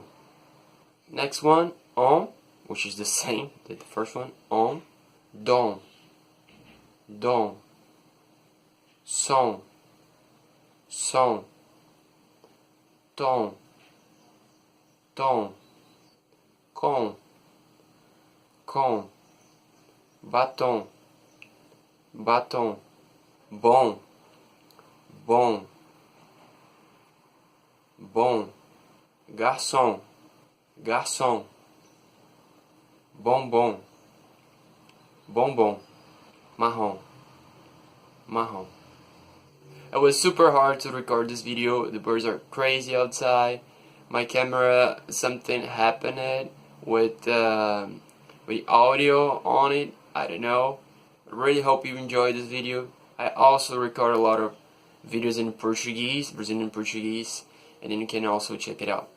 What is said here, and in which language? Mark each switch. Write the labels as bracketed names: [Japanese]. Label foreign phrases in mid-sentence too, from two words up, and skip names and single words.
[English] Next one, on, which is the same as the first one, on, [Portuguese] dom, dom, som, som, tom, tom, com, com, batom, batom, bom, bom, bom, garçom, garçom, bombom, bombom, marrom, marrom. [English] It was super hard to record this video. The birds are crazy outside. My camera, something happened with the audio on it. I don't know. I really hope you enjoyed this video. I also record a lot of videos in Portuguese, Brazilian Portuguese, and then you can also check it out.